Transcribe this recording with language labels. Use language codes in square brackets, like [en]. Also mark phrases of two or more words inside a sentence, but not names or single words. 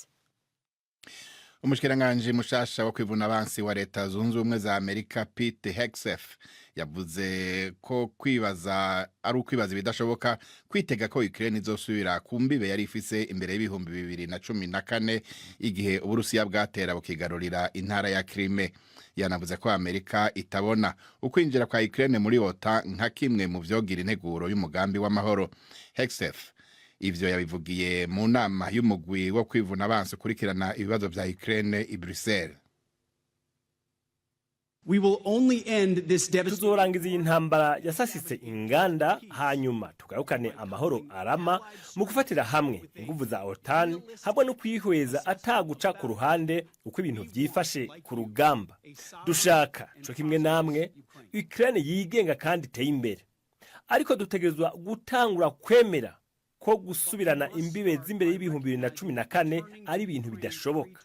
[rn] Umushikiranganje mushasha wo kwivuna abansi wa Leta Zunze Ubumwe za Amerika Pete Hegseth yavuze ko kwibaza ari ukwibaza bidashoboka kwitega ko Ukraine izosubira kumbibe yari ifise imbere y'ibihumbi 2014 igihe Uburusiya bwatera bukigarurira intara ya Crimea. Yanavuze ko Amerika itabona ukwinjira kwa Ukraine muri OTAN nka kimwe mu vyogira integuro y'umugambi w'amahoro. Hegseth ivyo yabivugiye mu nama y'umugwi wo kwivuna abansi kurikirana ibibazo vya Ukraine i Brussels. [en] We will only end this [rn] tuzorangiza intambara yasasitse inganda hanyuma tugarukane amahoro arama mu gufatira hamwe inguvu za OTAN hamwe no kwihweza ataguca ku ruhande uko ibintu byifashe ku rugamba. Dushaka cyo kimwe namwe Ukraine yigenga kandi iteye imbere, ariko dutegerezwa gutangura kwemera ko gusubirana imbibe z'imbere y'ibihumbi 2014 ari ibintu bidashoboka.